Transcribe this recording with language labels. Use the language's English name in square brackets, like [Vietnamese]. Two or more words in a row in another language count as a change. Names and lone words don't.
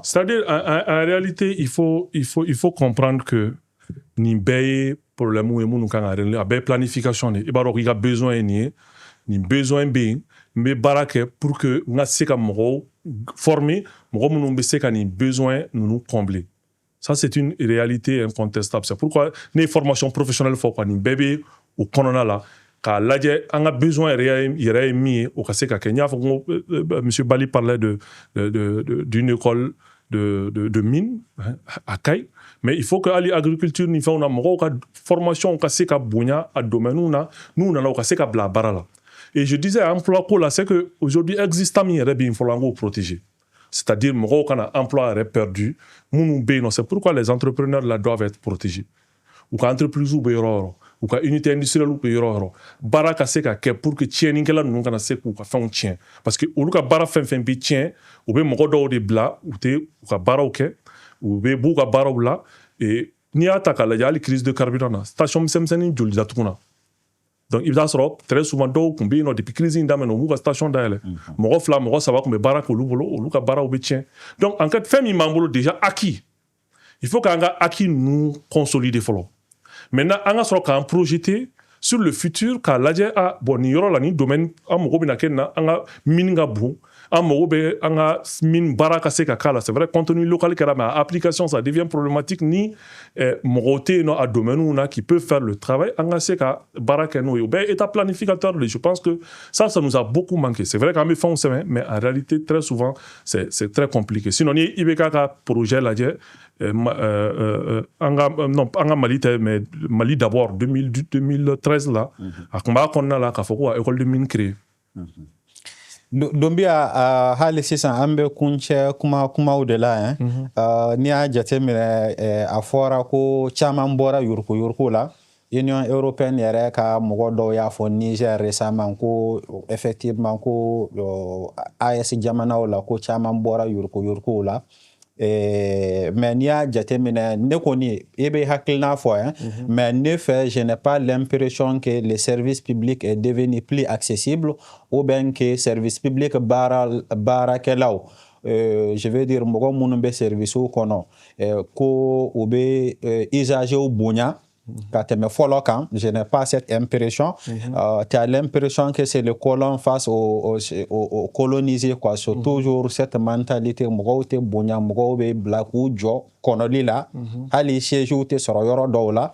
[French] C'est-à-dire en réalité il faut comprendre que [Bambara] ni bɛɛ ye problème ye minnu kan ka régler a bɛɛ ye planification de i b'a dɔn k'i ka besoin ye nin ye nin besoin bɛ yen n bɛ baara kɛ [French] pour que [Bambara] n ka se ka mɔgɔw former mɔgɔ minnu bɛ se ka nin besoin ninnu combler [French] ça c'est une réalité incontestable c'est pourquoi [Bambara] ne ye [French] formation professionnelle [Bambara] fɔ quoi nin bɛɛ bɛ o kɔnɔna la k'a lajɛ an ka besoin yɛrɛ ye min ye o ka se ka kɛ n y'a fɔ ko [French] monsieur Bali parlait d'une école de mine à Kay, mais il faut que [Bambara] hali agriculture ni fɛnw na mɔgɔw ka formation ka se ka bonya a domaine na n'u nana u ka se ka bila baara la. [French] Et je disais emploi [Bambara] ko la [French] c'est que aujourd'hui existant [Bambara] min yɛrɛ bɛ yen fɔlɔ an k'o protéger, [French] c'est-à-dire [Bambara] mɔgɔw kana emploi yɛrɛ perdu minnu bɛ yen nɔ, [French] c'est pourquoi les entrepreneurs là doivent être protégés. [Bambara] U ka entreprise bɛ yɔrɔ o yɔrɔ, u ka [French] unité industrielle [Bambara] bɛ yɔrɔ o yɔrɔ, baara ka se ka kɛ [French] pour que [Bambara] tiɲɛnikɛla ninnu kana se k'u ka fɛnw tiɲɛ, parce que olu ka baara fɛn fɛn bɛ tiɲɛ u bɛ mɔgɔ dɔw de bila u tɛ u ka baaraw kɛ, u bɛ b'u ka baaraw la, [French] et n'i [Bambara] y'a ta k'a lajɛ hali [French] crise de carburant [Bambara] na station misɛnmisɛnnin joli datugu na. Donc i bɛ taa sɔrɔ [French] très souvent [Bambara] dɔw tun bɛ yen nɔ [French] depuis crise [Bambara] in daminɛ u m'u ka station dayɛlɛ, mɔgɔ 2 mɔgɔ 3 tun bɛ baara k'olu bolo olu ka baaraw bɛ tiɲɛ. [French] Donc en fait [Bambara] fɛn min b'an bolo [French] déjà acquis, il faut [Bambara] k'an ka acquis ninnu consolider fɔlɔ. Maintenant an ka sɔrɔ k'an projeter [French] sur le futur [Bambara] k'a lajɛ bon nin yɔrɔ la nin domaine an mago bɛna kɛ nin na, an ka mine ka bon, an mago bɛ an ka mine baara ka se ka k'a la. [French] C'est vrai contenu local kɛra mais application ça devient problématique [Bambara] ni mɔgɔw tɛ yen nɔ a domaine na [French] qui peut faire le travail, [Bambara] an ka se ka baara kɛ n'o ye. O bɛɛ ye [French] état planificateur de, je pense que ça nous a beaucoup manqué. C'est vrai qu' [Bambara] an bɛ fɛnw sɛbɛn [French] mais en réalité très souvent c'est très compliqué. [Bambara] Sinon ni i bɛ k'a ka projet lajɛ an ka Mali tɛ mais [French] Mali d'abord [Bambara] 2013 là a tun b'a kɔnɔna la k'a fɔ ko ka [French] école de mine créer. [Bambara] Donbiya hali sisan an bɛ kuncɛ kumaw de la n'i y'a jateminɛ a fɔra ko caman bɔra yuruku la. [French] Union européenne [Bambara] yɛrɛ ka mɔgɔ dɔw y'a fɔ Niger récemment ko effectivement ko AES jamanaw la ko caman bɔra yuruku la. Mais n'i y'a jateminɛ ne kɔni i bɛ hakilina fɔ mais ne fɛ [French] je n'ai pas l'impression que le service public est devenu plus accessible ou bien que service public [Bambara] baarakɛlaw [French] je veux dire [Bambara] mɔgɔ minnu bɛ service kɔnɔ ko u bɛ usager bonya ka tɛmɛ fɔlɔ kan. [French] Je n'ai pas cette impression. Tu as l'impression que c'est le colon face au colonisé quoi. C'est toujours cette mentalité [Bambara] mɔgɔw tɛ bonya, mɔgɔw bɛ bila k'u jɔ kɔnɔli la hali siège tɛ sɔrɔ yɔrɔ dɔw la.